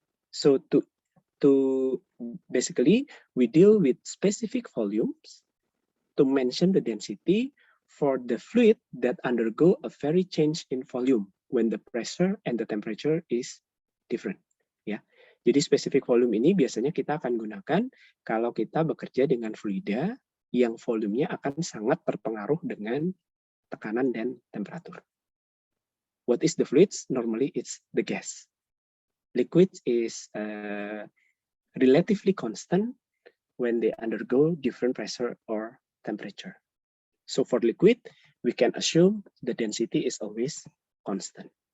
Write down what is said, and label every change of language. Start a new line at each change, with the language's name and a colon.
English: So to basically, we deal with specific volumes to mention the density for the fluid that undergo a very change in volume when the pressure and the temperature is different.
Indonesian: Ya, jadi spesifik volume ini biasanya kita akan gunakan kalau kita bekerja dengan fluida yang volumenya akan sangat terpengaruh dengan tekanan dan temperatur.
English: What is the fluids? Normally it's the gas. Liquid is relatively constant when they undergo different pressure or temperature. So for liquid, we can assume the density is always constant.